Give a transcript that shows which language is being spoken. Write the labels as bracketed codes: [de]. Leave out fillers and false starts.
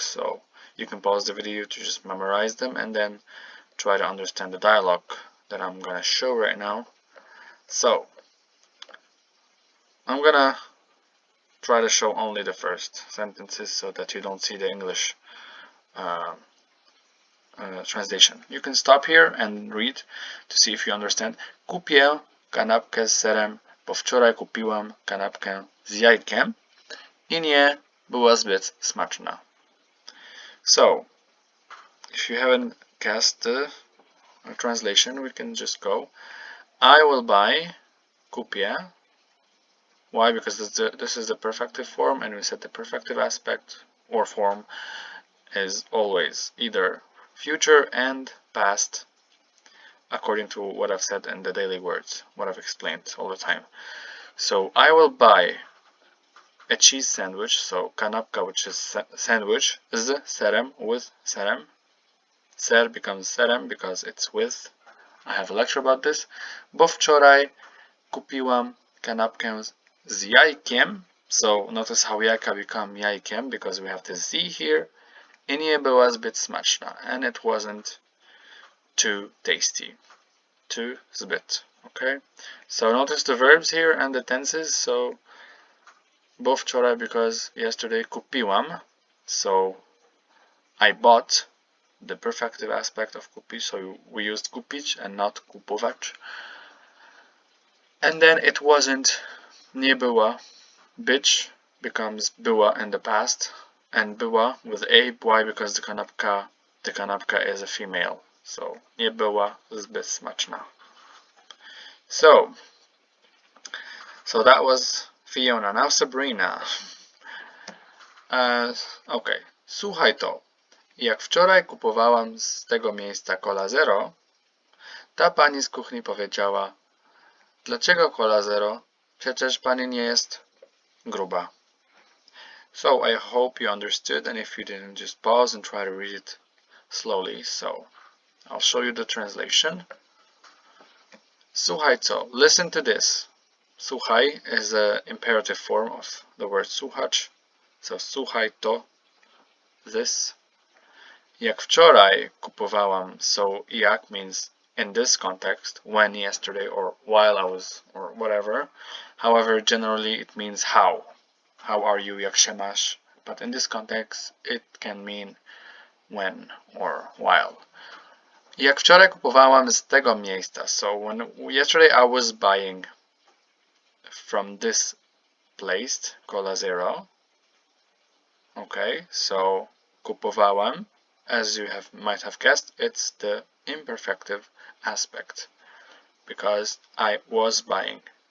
[en] So you can pause the video to just memorize them and then try to understand the dialogue that I'm going to show right now. So I'm going to try to show only the first sentences so that you don't see the English translation. You can stop here and read to see if you understand. [pl] Kupię kanapkę z serem, bo wczoraj kupiłam kanapkę z jajkiem i nie była zbyt smaczna. [en] So, if you haven't guessed the translation, we can just go. I will buy, kupię. Why? Because this is the perfective form, and we said the perfective aspect or form is always either future and past, according to what I've said in the daily words, what I've explained all the time. So I will buy a cheese sandwich, so kanapka, which is sandwich, z serem, with serem. Ser becomes serem because it's with. I have a lecture about this. [pl] Bo wczoraj kupiłam kanapkę z jajkiem. [en] So notice how jajka become jajkiem because we have the z here. [pl] I nie była zbyt smaczna, [en] and it wasn't too tasty. Too zbyt. Okay? So notice the verbs here and the tenses. So [pl] bo wczoraj [en] because yesterday kupiłam. So I bought, the perfective aspect of kupić. So we used kupić and not kupować. And then it wasn't, [pl] nie była. [en] Być becomes była in the past, and była with a. Why? Because the kanapka is a female. [pl] So nie była zbyt smaczna. [en] So that was Fiona. Now Sabrina. [pl] Okay. Słuchaj to. Jak wczoraj kupowałam z tego miejsca Cola Zero, ta pani z kuchni powiedziała: dlaczego Cola Zero? Przecież pani nie jest gruba. [en] So I hope you understood, and if you didn't, just pause and try to read it slowly. So I'll show you the translation. [pl] Słuchaj co. [en] Listen to this. Słuchaj is an imperative form of the word słuchać. [pl] So słuchaj to. This. Jak wczoraj kupowałam. [en] So jak means in this context, when, yesterday, or while I was, or whatever. However, generally it means how. How are you? [pl] Jak się masz? [en] But in this context, it can mean when or while. [pl] Jak wczoraj kupowałam z tego miejsca. [en] So yesterday I was buying from this place, Cola Zero. Okay, so kupowałam, as you might have guessed, it's the imperfective aspect because I was buying.